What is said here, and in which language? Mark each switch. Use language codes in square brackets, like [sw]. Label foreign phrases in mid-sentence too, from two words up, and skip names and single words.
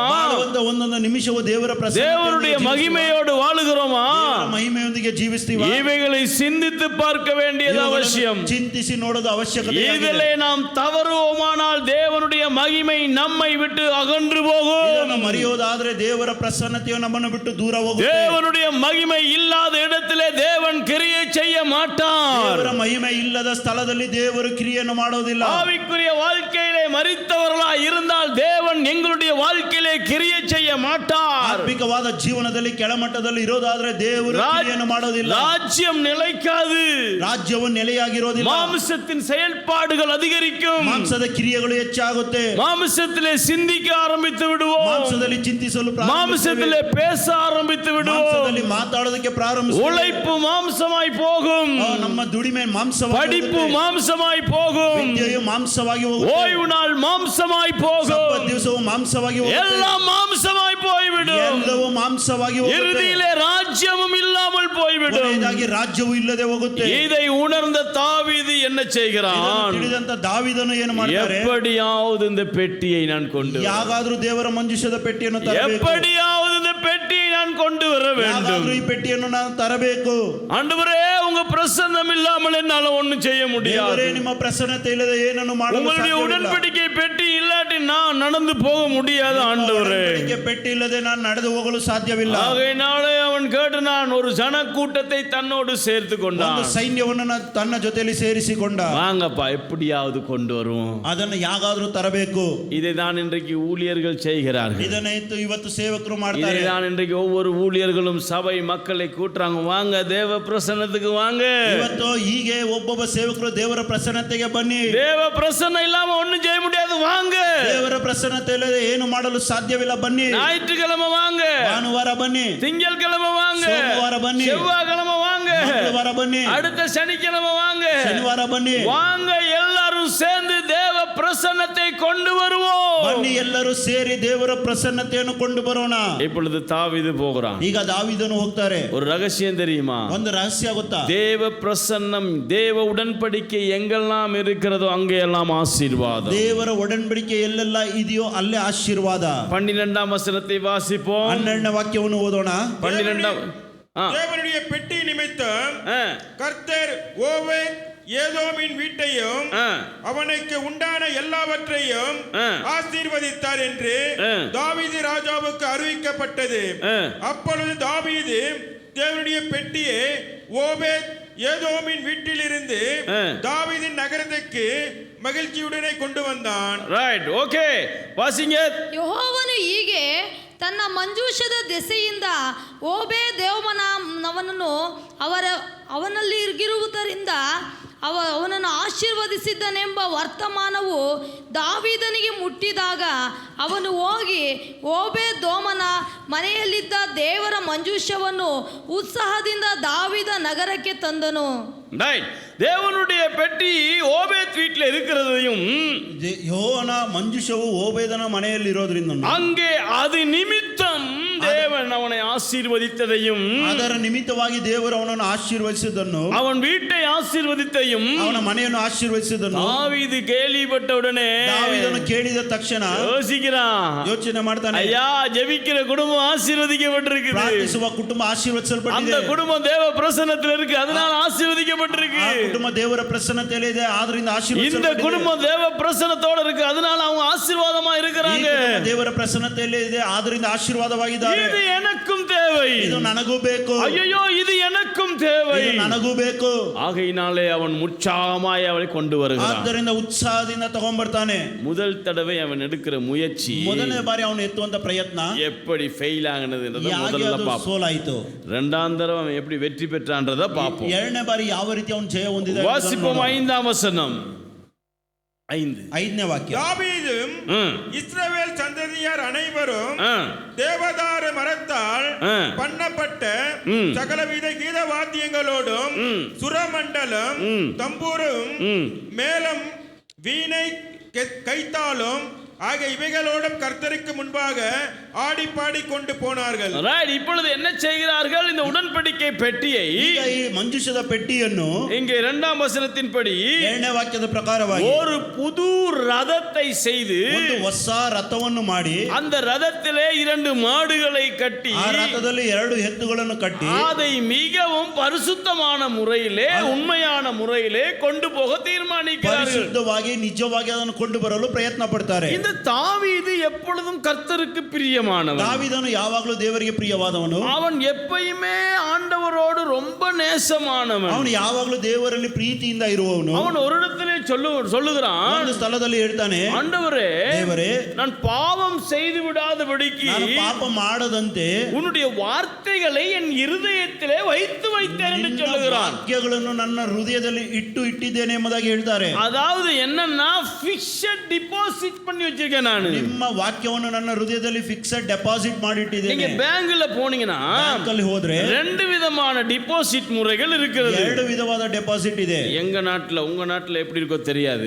[kn] ಬಾಳುವಂತ ಒಂದೊಂದು ನಿಮಿಷವೂ ದೇವರ [ta] தேவனுடைய மகிமையோடு வாழுகிறோமா? [kn] ಮಹಿಮೆಯೊಂದಿಗೆ ಜೀವಿಸ್ತೀವಿ. [ta] இவைகளை சிந்தித்து பார்க்க வேண்டியது அவசியம். [kn] ಚಿಂತಿಸಿ ನೋಡೋದು ಅವಶ್ಯಕತೆ. [ta] இதிலே நாம் தவறுவோமானால் தேவனுடைய மகிமை நம்மை விட்டு அகன்று போகும். [kn] ಇದನ್ನು ಮರೆಯೋದಾದ್ರೆ ದೇವರ ಪ್ರಸನ್ನತೆಯು ನಮ್ಮನ್ನು ಬಿಟ್ಟು ದೂರ ಹೋಗುತ್ತೆ. [ta] தேவனுடைய மகிமை இல்லாத இடத்திலே தேவன் கிரியை செய்ய மாட்டார். [kn] ದೇವರ ಮಹಿಮೆ ಇಲ್ಲದ ಸ್ಥಳದಲ್ಲಿ ದೇವರು ಕ್ರಿಯೆಯನ್ನು ಮಾಡೋದಿಲ್ಲ. [ta] ஆவிக்குரிய வாழ்க்கையிலே மரித்தவர்களாய் இருந்தால் தேவன் எங்களுடைய வாழ்க்கையிலே கிரியை செய்ய மாட்டார். [kn] ಆತ್ಮಿಕವಾದ ಜೀವನದಲ್ಲಿ ಕೆಳಮಟ್ಟದಲ್ಲಿ ಇರೋದಾದ್ರೆ ದೇವರು ಕ್ರಿಯೆಯನ್ನು ಮಾಡೋದಿಲ್ಲ. [ta] ராஜ்யம் நிலைக்காது. [kn] ರಾಜ್ಯವು ನೆಲೆಯಾಗಿರೋದಿಲ್ಲ. [ta] மாம்சத்தின் செயல்பாடுகள் அதிகரிக்கும். [kn] ಮಾಂಸದ ಕ್ರಿಯೆಗಳು ಹೆಚ್ಚಾಗುತ್ತೆ. [ta] மாம்சத்திலே சிந்திக்க ஆரம்பித்து விடுவோம். [kn] ಮಾಂಸದಲ್ಲಿ ಚಿಂತಿಸಲು [ta] மாம்சத்திலே பேச ஆரம்பித்து விடுவோம். [kn] ಮಾಂಸದಲ್ಲಿ ಮಾತಾಡೋದಕ್ಕೆ ಪ್ರಾರಂಭಿಸುತ್ತೇವೆ. [ta] உழைப்பு மாம்சமாய் போகும். [kn] ನಮ್ಮ ದುಡಿಮೆ ಮಾಂಸವಾಗಿ [ta] படிப்பு மாம்சமாய் போகும். [kn] ವಿದ್ಯೆಯು ಮಾಂಸವಾಗಿ ಹೋಗುತ್ತೆ. [ta] ஓய்வு நாள் மாம்சமாய் போகும். [kn] ಸಬ್ಬತ್ ದಿವಸವು ಮಾಂಸವಾಗಿ ಹೋಗುತ್ತೆ. [ta] எல்லாம் மாம்சமாய் போய்விடும். [kn] ಎಲ್ಲವೂ ಮಾಂಸವಾಗಿ ಹೋಗುತ್ತೆ. [ta] இறுதியிலே ராஜ்யமும் இல்லாமல் போய்விடும். [kn] ಕೊನೆಯದಾಗಿ ರಾಜ್ಯವು ಇಲ್ಲದೆ ಹೋಗುತ್ತೆ. [ta] இதை உணர்ந்த தாவீது என்ன செய்கிறான்? [kn] ತಿಳಿದಂತ ದಾವೀದನು ಏನು ಮಾಡ್ತಾರೆ? [ta] எப்படியாவது இந்த பெட்டியை நான் கொண்டு [kn] ಯಾಗಾದ್ರೂ ದೇವರ ಮಂಜೂಷದ ಪೆಟ್ಟಿಯನ್ನು ತರಬೇಕು. [ta] எப்படியாவது இந்த பெட்டியை நான் கொண்டு வர வேண்டும். [kn] ಯಾಗಾದ್ರೂ ಈ ಪೆಟ್ಟಿಯನ್ನು ನಾನು ತರಬೇಕು. [ta] ஆண்டவரே உங்க பிரசன்னம் இல்லாமல் என்னால ஒண்ணும் செய்ய முடியாது. [kn] ದೇವರೇ ನಿಮ್ಮ ಪ್ರಸನ್ನತೆ ಇಲ್ಲದೆ ಏನನ್ನು ಮಾಡಲು [ta] உங்களுடைய [kn] ಸಾಧ್ಯವಿಲ್ಲ. [ta] உடன்படிக்கை பெட்டி இல்லாட்டி நான் நடந்து போக முடியாது ஆண்டவரே. [kn] ಉಡன்பಡಿಕೆ ಪೆಟ್ಟಿ ಇಲ್ಲದೆ ನಾನು ನಡೆದು ಹೋಗಲು ಸಾಧ್ಯವಿಲ್ಲ. [ta] ஆகையினாலே அவன் கேட்டான், ஒரு ஜனக்கூட்டத்தை தன்னோடு சேர்த்து கொண்டான். [kn] ಒಂದು ಸೈನ್ಯವನ್ನು ತನ್ನ ಜೊತೆಯಲ್ಲಿ ಸೇರಿಸಿಕೊಂಡ. [ta] வாங்கப்பா எப்படியாவது கொண்டு வருவோம். [kn] ಅದನ್ನು ಯಾಗಾದ್ರೂ ತರಬೇಕು. [ta] இதை தான் இன்றைக்கு ஊழியர்கள் செய்கிறார்கள். ಇದನ್ನೇ ಇವತ್ತು ಸೇವಕರು ಮಾಡ್ತಾರೆ. இதை தான் இன்றைக்கு ஒவ்வொரு ஊழியர்களும் சபை மக்களை கூட்டுறாங்க. வாங்க தேவ பிரசன்னத்துக்கு வாங்க. [kn] ಇವತ್ತು ಹೀಗೆ ಒಬ್ಬೊಬ್ಬ ಸೇವಕರು ದೇವರ ಪ್ರಸನ್ನತೆಗೆ ಬನ್ನಿ. [ta] தேவ பிரசன்னம் இல்லாம ஒண்ணும் செய்ய முடியாது, வாங்க. [kn] ದೇವರ ಪ್ರಸನ್ನತೆ ಇಲ್ಲದೆ ಏನು ಮಾಡಲು ಸಾಧ್ಯವಿಲ್ಲ, ಬನ್ನಿ. [ta] ஞாயிற்றுக்கிழமை வாங்க, [kn] ಭಾನುವಾರ ಬನ್ನಿ, [ta] திங்கட்கிழமை வாங்க, [kn] ಸೋಮವಾರ ಬನ್ನಿ, [ta] செவ்வாய்க்கிழமை வாங்க, [kn] ಮಂಗಳವಾರ ಬನ್ನಿ, [ta] அடுத்த சனிக்கிழமை வாங்க, [kn] ಶನಿವಾರ ಬನ್ನಿ. [ta] வாங்க எல்லாரும் சேர்ந்து தேவ பிரசன்னத்தை கொண்டு வருவோம். [kn] ಬನ್ನಿ, ಎಲ್ಲರೂ ಸೇರಿ ದೇವರ ಪ್ರಸನ್ನತೆಯನ್ನು ಕೊಂಡು ಬರೋಣ. [ta] இப்பொழுது தாவீது போகிறான். [kn] ಈಗ ದಾವೀದನು ಹೋಗ್ತಾರೆ. [ta] ஒரு ரகசியம் தெரியுமா? [kn] ಒಂದು ರಹಸ್ಯ ಗೊತ್ತಾ? [ta] தேவ பிரசன்னம், தேவ உடன்படிக்கை எங்கெல்லாம் இருக்கிறதோ அங்கெல்லாம் ஆசீர்வாதம். [kn] ದೇವರ ಒಡன்பಡಿಕೆ ಎಲ್ಲೆಲ್ಲ ಇದೆಯೋ ಅಲ್ಲೇ ಆಶೀರ್ವಾದ. [ta] 12ஆம் வசனத்தை வாசிப்போம். [kn] 12ನೇ ವಾಕ್ಯವನ್ನು ಓದೋಣ. [ta] 12ஆம் தேவனுடைய பெட்டி நிமித்தம் கர்த்தர் ஓவேத் ஏதோமின் வீட்டையும் அவனுக்கு உண்டான எல்லாவற்றையும் ஆசீர்வதித்தார் என்று தாவீது ராஜாவுக்கு அறிவிக்கப்பட்டது. அப்பொழுது தாவீது தேவனுடைய பெட்டியை ஓபேத் ஏதோமின் வீட்டிலிருந்து தாவீதின் நகரத்துக்கு மகிழ்ச்சியுடனே கொண்டு வந்தான். ரைட், [kn] ಓಕೆ, ವಾಸಿಂಗ. ಯೆಹೋವನು ಹೀಗೆ ತನ್ನ ಮಂಜೂಷದ ದೆಸೆಯಿಂದ ಓಬೇ ದೇವಮನವನನ್ನು ಅವನಲ್ಲಿ ಇರುವುದರಿಂದ ಅವನನ್ನು ಆಶೀರ್ವದಿಸಿದ್ದನೆಂಬ ವರ್ತಮಾನವು ದಾವೀದನಿಗೆ ಮುಟ್ಟಿದಾಗ ಅವನು ಹೋಗಿ ಓಬೇ ದೋಮನ ಮನೆಯಲ್ಲಿದ್ದ ದೇವರ ಮಂಜೂಷವನ್ನು ಉತ್ಸಾಹದಿಂದ ದಾವೀದ ನಗರಕ್ಕೆ ತಂದನು. [ta] தேவனுடைய பெட்டி ஓபேத் வீட்டில் இருக்கிறதையும் [kn] யோனா ಮಂಜೂಷವು ಓಬೇದನ ಮನೆಯಲ್ಲಿ ಇರೋದ್ರಿಂದ [ta] அங்கே அது நிமித்தம் தேவன் அவனை ஆசீர்வதித்ததையும் [kn] ಅದರ ನಿಮಿತ್ತವಾಗಿ ದೇವರು ಅವನನ್ನು ಆಶೀರ್ವದಿಸಿದನು, [ta] அவன் வீட்டை ஆசீர்வதித்தையும் [kn] ಅವನ ಮನೆಯನ್ನು ಆಶೀರ್ವದಿಸಿದನು [ta] தாவீது கேள்விப்பட்டவுடனே [kn] ದಾವೀದನು ಕೇಳಿದ ತಕ್ಷಣ [ta] யோசிக்கிறான், [kn] ಯೋಚನೆ ಮಾಡ್ತಾನೆ. [ta] ஐயா, ஜெபிக்கிற குடும்பம் ஆசீர்வதிக்கப்பட்டிருக்கு, [kn] ಪ್ರಾರ್ಥಿಸುವ ಕುಟುಂಬ ಆಶೀರ್ವದಿಸಲ್ಪಟ್ಟಿದೆ, [ta] அந்த குடும்பம் தேவ பிரசன்னத்தில் இருக்கு, அதனால ஆசீர்வதிக்கப்பட்டிருக்கு. [kn] ಕುಟುಂಬ ದೇವರ ಪ್ರಸನ್ನತೆಯಲ್ಲಿ ಇದೆ, ಆದ್ರಿಂದ [ta] இந்த [kn] ಆಶೀರ್ವದಿಸಲ್ಪಟ್ಟಿದೆ. [ta] குடும்பம் தேவ பிரசன்னத்தோட இருக்கு, அதனால அவங்க ஆசீர்வாதமா இருக்கிறாங்க. [kn] ದೇವರ ಪ್ರಸನ್ನತೆಯಲ್ಲಿ ಇದೆ, ಆದ್ರಿಂದ ಆಶೀರ್ವಾದವಾಗಿದ್ದಾರೆ. [ta] இது எனக்கும் தேவை, [kn] ಇದು ನನಗೂ ಬೇಕು, [ta] ஐயோ இது எனக்கும் தேவை, [kn] ಇದು ನನಗೂ ಬೇಕು. [ta] ஆகையினாலே அவன் உற்சாகமாய் அவளை கொண்டு வருகிறான். [kn] ಆದ್ದರಿಂದ ಉತ್ಸಾಹದಿಂದ ತಗೊಂಡ್ಬರ್ತಾನೆ. [ta] முதல் தடவை அவன் எடுக்கிற முயற்சி, [kn] ಮೊದಲನೇ ಬಾರಿ ಅವನು ಎತ್ತುವಂತ ಪ್ರಯತ್ನ [ta] எப்படி ஃபெயில் ஆகுனதுன்றத [kn] ಯಾಕೆ [ta] முதல்ல [kn] ಅದು [ta] பாப்போம். [kn] ಸೋಲಾಯಿತು. [ta] இரண்டாம் தடவை அவன் எப்படி வெற்றி பெற்றான்றத பாப்போம். [kn] ಎರಡನೇ ಬಾರಿ ಯಾವ ರೀತಿ ಅವನು ಜಯ ಹೊಂದಿದ [ta] வாசிப்போம் 5ஆம் வசனம். [kn] 5ನೇ ವಾಕ್ಯ. [ta] தாவீதும் இஸ்ரவேல் சந்ததியார் அனைவரும் தேவதாரு மரத்தால் பண்ணப்பட்ட சகலவித கீத வாத்தியங்களோடும் சுரமண்டலம், தம்பூரும், மேளம், வீணை, கைத்தாளம் ஆகிய இவைகளோடும் கர்த்தருக்கு முன்பாக ஆடி பாடி கொண்டு போனார்கள். இப்பொழுது என்ன செய்கிறார்கள்? இந்த உடன்படிக்கை பெட்டியை, [kn] ಈಗ ಈ ಮಂಜೂಷದ ಪೆಟ್ಟಿಯನ್ನು [ta] இங்கே 2ஆம் வசனத்தின்படி [kn] 2ನೇ ವಾಕ್ಯದ ಪ್ರಕಾರವಾಗಿ [ta] ஒரு புது ரதத்தை செய்து [kn] ಒಂದು ಹೊಸ ರಥವನ್ನು ಮಾಡಿ [ta] அந்த ரதத்திலே 2 மாடுகளை கட்டி [kn] ಆ ರಥದಲ್ಲಿ 2 ಎತ್ತುಗಳನ್ನು ಕಟ್ಟಿ [ta] அதை மிகவும் பரிசுத்தமான முறையிலே, உண்மையான முறையிலே கொண்டு போக தீர்மானிக்கிறார்கள். [kn] ಪರಿಶುದ್ಧವಾಗಿ ನಿಜವಾಗಿ ಅದನ್ನು ಕೊಂಡು ಬರಲು ಪ್ರಯತ್ನ ಪಡ್ತಾರೆ. [ta] இந்த தாவீது எப்பொழுதும் கர்த்தருக்கு பிரியமானவன். [kn] தாவீದನು ಯಾವಾಗಲೂ ದೇವರಿಗೆ ಪ್ರಿಯವಾದವನು. [ta] அவன் எப்பயுமே ஆண்டவரோடு ரொம்ப நேசமானவன். [kn] ಅವನು ಯಾವಾಗಲೂ ದೇವರಲ್ಲಿ ಪ್ರೀತಿಯಿಂದ ಇರುವವನು. [ta] அவன் ஒரு இடத்திலே சொல்லுகிறான், [kn] ಒಂದು ಸ್ಥಳದಲ್ಲಿ ಹೇಳ್ತಾನೆ, [ta] ஆண்டவரே, [kn] ದೇವರೇ, [ta] நான் பாவம் செய்து விடாதபடிக்கு [kn] ನಾನು ಪಾಪ ಮಾಡದಂತೆ [ta] உன்னுடைய வார்த்தைகளை என் இருதயத்திலே வைத்தேன் என்று சொல்லுகிறான். [kn] ವಾಕ್ಯಗಳನ್ನು ನನ್ನ ಹೃದಯದಲ್ಲಿ ಇಟ್ಟಿದ್ದೇನೆ ಎಂಬುದಾಗಿ ಹೇಳ್ತಾರೆ. [ta] அதாவது என்னன்னா, [en] fixed deposit [ta] பண்ணி வச்சிருக்கேன் நான். [kn] ನಿಮ್ಮ ವಾಕ್ಯವನ್ನು ನನ್ನ ಹೃದಯದಲ್ಲಿ [en] fixed deposit [kn] ಮಾಡಿಟ್ಟಿದ್ದೇನೆ. [ta] நீங்க பேங்க்ல போனீங்கன்னா [kn] ಬ್ಯಾಂಕಲ್ಲಿ ಹೋದ್ರೆ [ta] 2 விதமான டிபாசிட் முறைகள் இருக்கிறது. [kn] 2 ವಿಧವಾದ ಡೆಪಾಸಿಟ್ ಇದೆ. [ta] எங்க நாட்டுல, உங்க நாட்டுல எப்படி இருக்கோ தெரியாது.